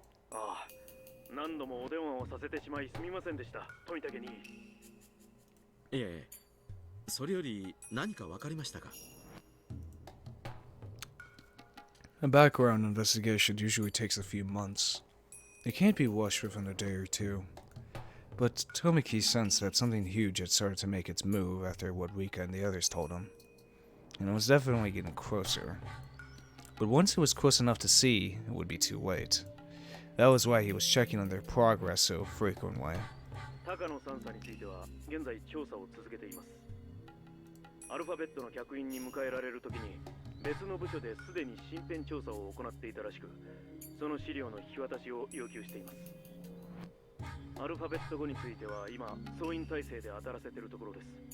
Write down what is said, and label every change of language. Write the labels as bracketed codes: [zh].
[ja] ああ、何度もお電話をさせてしまいすみませんでした、富武に。いえ、それより何か分かりましたか? [en] A background investigation usually takes a few months. It can't be washed within a day or two. But Tomiki sensed that something huge had started to make its move after what Rika and the others told him. And it was definitely getting closer. But once it was close enough to see, it would be too late. That was why he was checking on their progress so frequently. [ja] 高野3佐については現在調査を続けています。アルファベットの客員に迎えられるときに別の部署ですでに身辺調査を行っていたらしく、その資料の引き渡しを要求しています。アルファベット後については今総員体制で当たらせているところです。